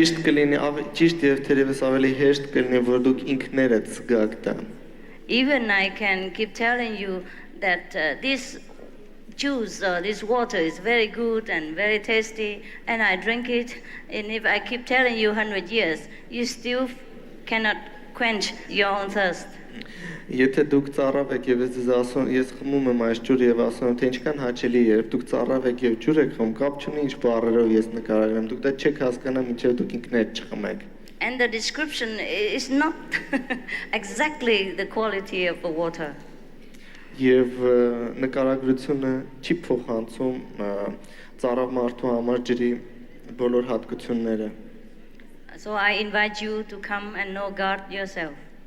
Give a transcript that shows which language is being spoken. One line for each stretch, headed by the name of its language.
Armenian: Ճիշտ կլինի, ճիշտ եւ թերևս ավելի հեշտ կլինի, որ դուք ինքներդ զգաք դա։
English: Even I can keep telling you that this juice or this water is very good and very tasty, and I drink it, and if I keep telling you 100 years, you still cannot quench your own thirst.
Armenian: Եթե դուք ծառավ եք եւ ես ասում, ես խմում եմ այս ջուրը եւ ասում եմ, թե ինչքան հաճելի է, երբ դուք ծառավ եք եւ ջուր եք խմում, կապ չունի ինչ բառերով ես նկարագրեմ, դուք դա չեք հասկանա, մինչեւ դուք ինքներդ չխմեք։
English: And the description is not exactly the quality of the water.
Armenian: Եվ նկարագրությունը չի փոխանցում ծառավ մարդու համար ջրի բոլոր հատկությունները։
English: So I invite you to come and know God yourself.